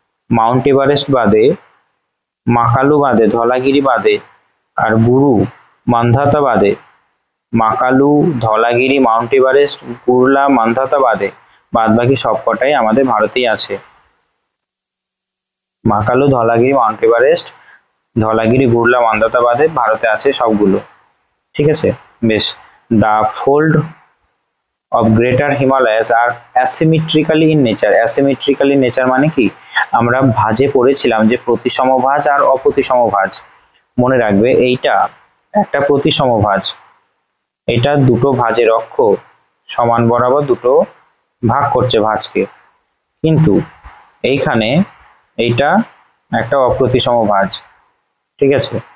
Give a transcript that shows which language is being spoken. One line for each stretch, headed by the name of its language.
Bangla: Mount Everest বাদে, মাকালু বাদে, ধলাগিরি বাদে, আর গুরু মান্ধাতা বাদে, মাকালু, ধলাগিরি, মাউন্ট এভারেস্ট, গুরলা, মান্ধাতা বাদে বাদ বাকি সবকটাই আমাদের ভারতেই আছে। মাকালু, ধলাগিরি, মাউন্ট এভারেস্ট, ধলাগিরি, গুরলা, মান্ধাতা বাদে ভারতে আছে সবগুলো, ঠিক আছে। বেশ,
English: the fold of greater Himalayas are asymmetrically in nature. asymmetrically in nature
Bangla: মানে কি, আমরা ভাঁজে পড়েছিলাম যে প্রতিসম ভাঁজ আর অপ্রতিসম ভাঁজ। মনে রাখবে এইটা একটা প্রতিসম ভাঁজ, এটা দুটো ভাঁজের অক্ষ সমান বরাবর দুটো ভাগ করছে ভাঁজকে, কিন্তু এইখানে এইটা একটা অপ্রতিসম ভাঁজ, ঠিক আছে।